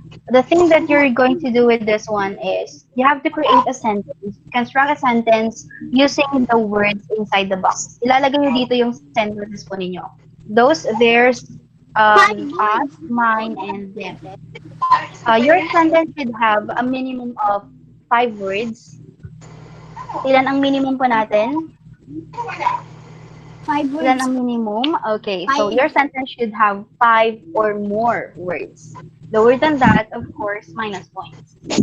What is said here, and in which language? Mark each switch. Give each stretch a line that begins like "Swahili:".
English: The thing that you're going to do with this one is you have to create a sentence, construct a sentence using the words inside the box.
Filipino: Ilalagay nyo dito yung sentences po ninyo. Those, theirs, us, mine, and them.
English: Your sentence should have a minimum of 5 words.
Filipino: Ilan ang minimum po natin?
English: 5 words.
Filipino: ang minimum? Okay, so
English: 5. your sentence should have 5 or more words. Lower than that, of course, minus points.